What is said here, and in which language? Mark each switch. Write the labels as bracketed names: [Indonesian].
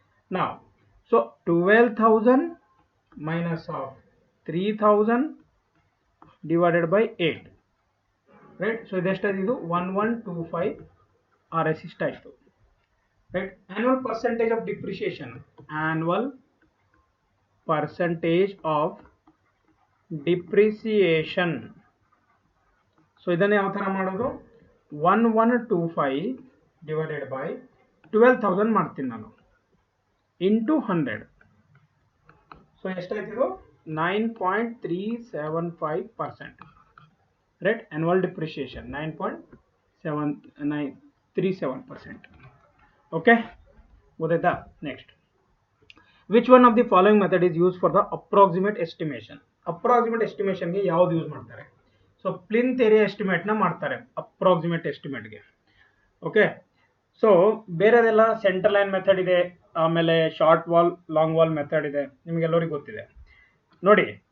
[English] Now, so 12,000 minus of 3,000 divided by 8, right. [Kannada] So ಇದು 1125 RS ಇಷ್ಟ ಆಯ್ತು, right. [English] Annual percentage of depreciation, annual percentage of depreciation. [Kannada] So ಇದನ್ನ ಯಾವ ತರ ಮಾಡೋದು? 1125 divided by 12,000 ಮಾಡ್ತೀನಿ ನಾನು, ಇಂಟು 100. ಸೊ ಎಷ್ಟಾಯ್ತು? 9.375%, right. [English] Annual depreciation 9.737%. [Kannada] okay, ಗೊತ್ತಾಯ್ತಾ? [English] Next, which one of the following method is used for the approximate estimation? [Kannada] approximate estimation ಗೆ ಯಾವುದು ಯೂಸ್ ಮಾಡ್ತಾರೆ? ಸೊ ಪ್ಲಿಂತ್ ಏರಿಯಾ ಎಸ್ಟಿಮೇಟ್ ನ ಮಾಡ್ತಾರೆ ಅಪ್ರಾಕ್ಸಿಮೇಟ್ ಎಸ್ಟಿಮೇಟ್ ಗೆ. Okay, so ಬೇರೆದೆಲ್ಲ centre line method ಇದೆ, ಆಮೇಲೆ short wall long wall method ಇದೆ, ನಿಮಗೆಲ್ಲರಿಗೂ ಗೊತ್ತಿದೆ ನೋಡಿ.